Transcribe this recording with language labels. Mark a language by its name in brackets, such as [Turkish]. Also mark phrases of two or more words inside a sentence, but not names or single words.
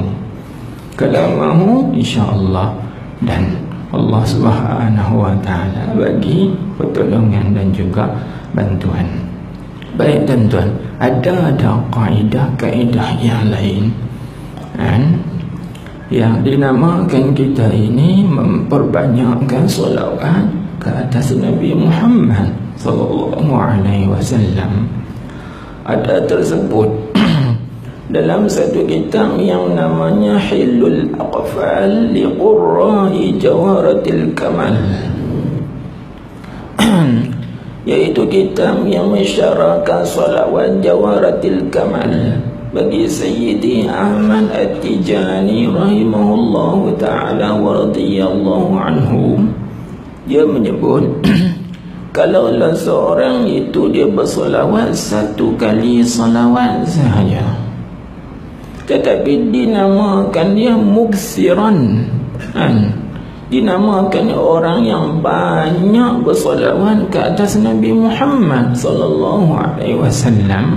[Malay] Kalau mahu, [Arabic] إن شاء الله [Malay] dan [Arabic] الله سبحانه وتعالى [Malay] bagi pertolongan dan juga bantuan. Baik tuan-tuan, ada kaedah yang lain yang dinamakan kita ini memperbanyakkan solawat ke atas Nabi Muhammad [Arabic] صلى الله عليه وسلم. [Malay] Ada tersebut dalam satu kitab yang namanya Hilul Aqfal li Qurra'i Jawharatil Kamal, yaitu kitab yang mensyarahkan salawat Jawharatil Kamal bagi Sayyidi Ahmad At-Tijani [Arabic] رحمه الله تعالى ورضي الله عنه. [Malay] Dia menyebut kalaulah seorang itu dia bersolawat satu kali salawat sahaja, tetapi dinamakan dia muksiran, dinamakan orang yang banyak bersolawat ke atas Nabi Muhammad [Arabic] صلى الله عليه وسلم.